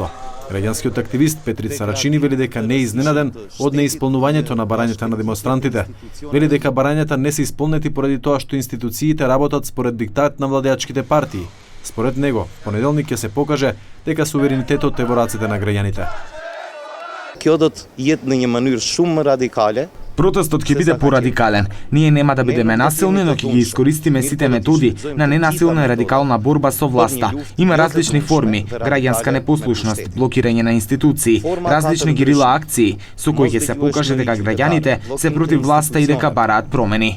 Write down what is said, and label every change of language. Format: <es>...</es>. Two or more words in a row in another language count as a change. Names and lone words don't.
<mk>Граѓанскиот активист Петрица Рачини вели дека не е изненаден од неисполнувањето на барањата на демонстрантите. Вели дека барањата не се исполнети поради тоа што институциите работат според диктат на владеачките партии. Според него, понеделник ќе се покаже дека суверенитетот е во рацете на граѓаните.</mk> <sq>Kjo do të jetë në një mënyrë shumë radikale.</sq> <mk>Протестот ќе биде порадикален. Ние нема да бидеме насилни, но ќе ги искористиме сите методи на ненасилна и радикална борба со власта. Има различни форми: граѓанска непослушност, блокирање на институции, различни герила акции, со кои ќе се покаже дека граѓаните се против власта и дека бараат промени.</mk>